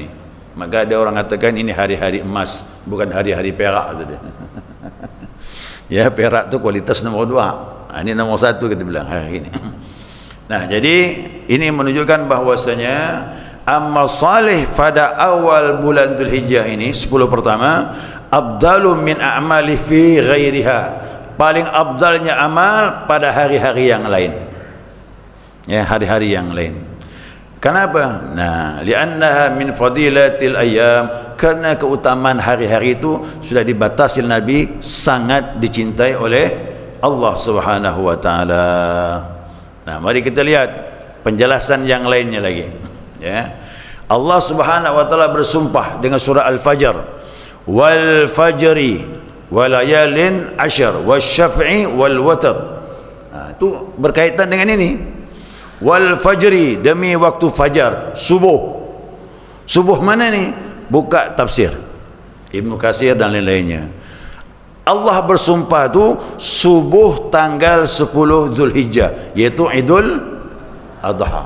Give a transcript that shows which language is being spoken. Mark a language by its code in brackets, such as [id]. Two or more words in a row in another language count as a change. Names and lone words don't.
[id] Maka ada orang katakan ini hari-hari emas, bukan hari-hari perak. Ya, perak tu kualitas nomor 2. Ini nomor 1 kita bilang hari ini. Nah, jadi ini menunjukkan bahwasanya amal salih pada awal bulan Dzulhijjah ini 10 pertama [ar] أفضل من الأعمال في غيرها, [id] paling afdalnya amal pada hari-hari yang lain. Ya, hari-hari yang lain. Kenapa? Nah, [ar] لأنها من فضيلة الأيام, [id] karena keutamaan hari-hari itu sudah dibatasi Nabi, sangat dicintai oleh Allah [ar] سبحانه وتعالى. [id] Nah, mari kita lihat penjelasan yang lainnya lagi. Ya, Allah [ar] سبحانه وتعالى [id] bersumpah dengan surah Al-Fajr, [ar] والفجر وليال عشر والشفع والوتر. [id] Itu berkaitan dengan ini. [ar] والفجر, [id] demi waktu fajar, subuh. Subuh mana ni? Buka tafsir Ibnu Katsir dan lain-lainnya. Allah bersumpah tu subuh tanggal 10 Dzulhijjah, yaitu Idul Adha.